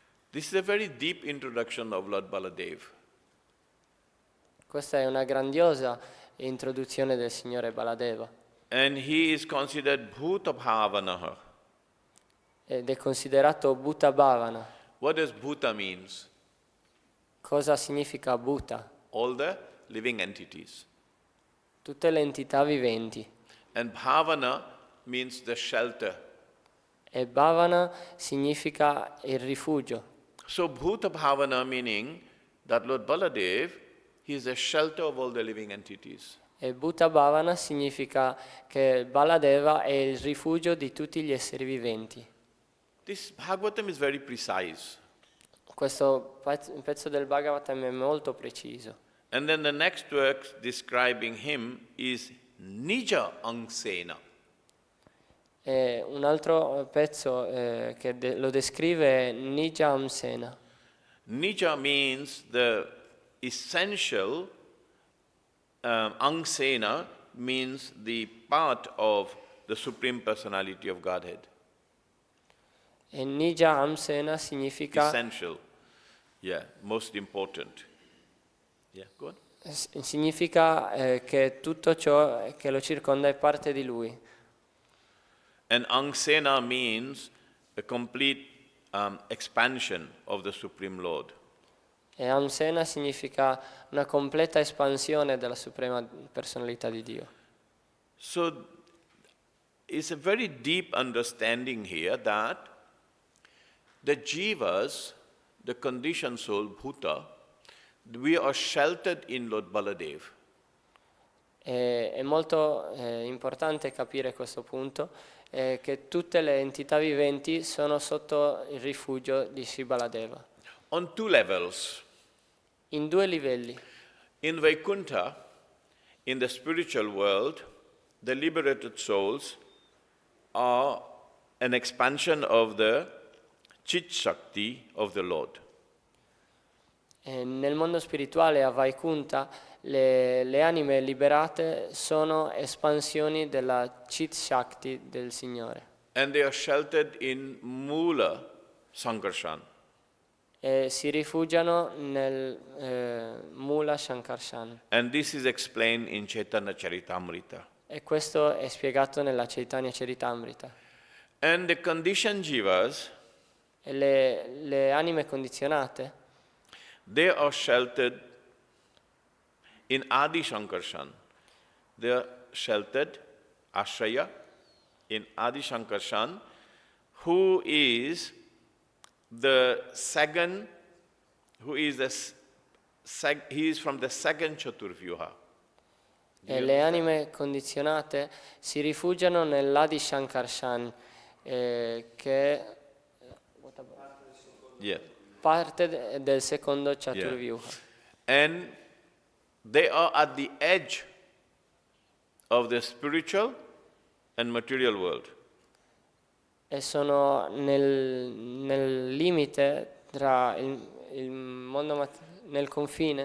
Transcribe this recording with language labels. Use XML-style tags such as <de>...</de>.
<en>This is a very deep introduction of Lord Baladev.</en> <it>Questa è una grandiosa introduzione del Signore Baladeva</it> <en>And he is considered Bhuta Bhavanaha.</en> <it>ed è considerato Bhuta Bhavana.</it> <en>What does Bhuta means?</en> <it>Cosa significa Bhuta?</it> <en>All the living entities.</en> <it>Tutte le entità viventi.</it> <en>And Bhavana means the shelter.</en> <it>E Bhavana significa il rifugio.</it> <en>So Bhuta Bhavana meaning that Lord Baladev, he is the shelter of all the living entities.</en> <it>E Bhuta Bhavana significa che Baladeva è il rifugio di tutti gli esseri viventi.</it> <en>This Bhagavatam is very precise.</en> <it>Questo pezzo del Bhagavatam è molto preciso.</it> <en>And then the next verse describing him is Nija Angsena.</en> <it>E un altro pezzo che lo descrive è Nijamsena.</it> <en>Nija means the essential, Angsena means the part of the Supreme Personality of Godhead.</en> <it>E Nijamsena significa</it> <en>Essential, yeah, most important. Yeah, go on.</en> <it>significa che tutto ciò che lo circonda è parte di lui.</it> <en>And Angsena means a complete expansion of the Supreme Lord.</en> <it>E Amsena significa una completa espansione della suprema personalità di Dio.</it> <en>So it's a very deep understanding here that the jivas, the conditioned soul, bhuta, we are sheltered in Lord Baladev.</en> <it>È molto importante capire questo punto, che tutte le entità viventi sono sotto il rifugio di Sri Baladeva.</it> <en>On two levels.</en> <it>In due livelli.</it> <en>In Vaikuntha, in the spiritual world, the liberated souls are an expansion of the Chit Shakti of the Lord.</en> <it>Nel mondo spirituale a Vaikuntha le anime liberate sono espansioni della Chit Shakti del Signore.</it> <en>And they are sheltered in Mula Sankarshan.</en> <it>E si rifugiano nel Mula Shankarshan.</it> <en>And this is explained in Chaitanya Charitamrita.</en> <it>E questo è spiegato nella Chaitanya Charitamrita.</it> <en>And the conditioned jivas,</en> <it>E le anime condizionate,</it> <en>they are sheltered in Adi Shankarshan. They are sheltered, Ashraya, in Adi Shankarshan, who is the second, he is from the second Chaturvyuha.</en> <it>e le anime condizionate si rifugiano nell'Adi Shankarshan, che</it> <en>Yeah.</en> <it>parte del secondo Chaturvyuha.</it> <en>And they are at the edge of the spiritual and material world.</en> <it>E sono nel limite tra il mondo nel confine.</it>